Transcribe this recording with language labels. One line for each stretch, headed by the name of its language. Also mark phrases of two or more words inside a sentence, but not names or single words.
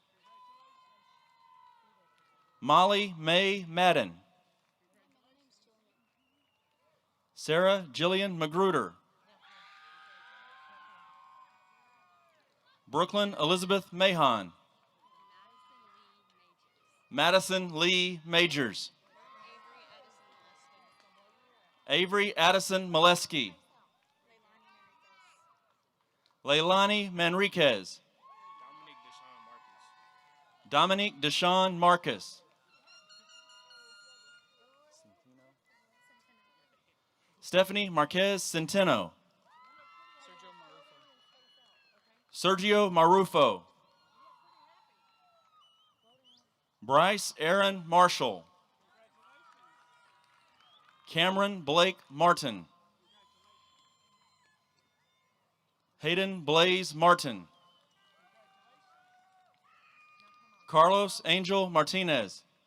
English: Molly Mae Madden. Sarah Jillian Magruder. Brooklyn Elizabeth Mahon. Madison Lee Majors. Avery Addison Molesky. Leilani Manriquez. Dominique Deshawn Marcus. Stephanie Marquez Centeno. Sergio Marufo. Bryce Aaron Marshall. Cameron Blake Martin. Hayden Blaze Martin. Carlos Angel Martinez.